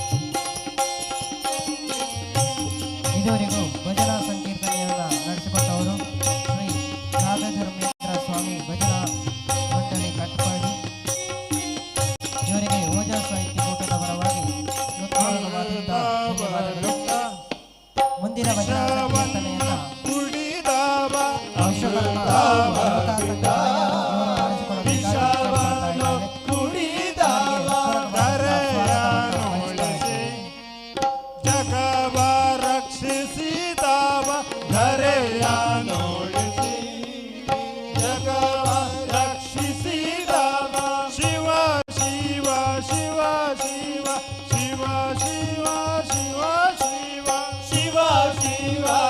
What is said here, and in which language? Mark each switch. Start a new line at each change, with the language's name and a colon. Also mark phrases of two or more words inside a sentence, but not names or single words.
Kannada: ಇದುವರೆಗೂ ಭಜನಾ ಸಂಕೀರ್ತನೆಯನ್ನು ನಡೆಸಿಕೊಟ್ಟವರು ಶ್ರೀ ರಾಘಧರ್ಮೇಂದ್ರ ಸ್ವಾಮಿ ಭಜನಾ ಮಂಡಳಿ ಕಟ್ಪಾಡಿ. ಇವರಿಗೆ ಓಜಾ ಸಾಹಿತ್ಯ ಕೂಟದ ಪರವಾಗಿ ಹೃತ್ಪೂರ್ವಕವಾದಂತಹ ಧನ್ಯವಾದಗಳು. ಮುಂದಿನ ಭಜನಾ ಸಂಕೀರ್ತನೆಯನ್ನು ಕುಡಿದವ ವಿಶ್ವಕರ್ಮ ದೇವತಾ ಸಂಘಟನೆಯವರು ಜಗವ ರಕ್ಷಿಸಿದವ ಧರೆಯ ನೋಡಿಸಿ ಜಗವ ರಕ್ಷಿಸಿದವ ಶಿವ ಶಿವ ಶಿವ ಶಿವ ಶಿವ ಶಿವ ಶಿವ ಶಿವ ಶಿವ ಶಿವ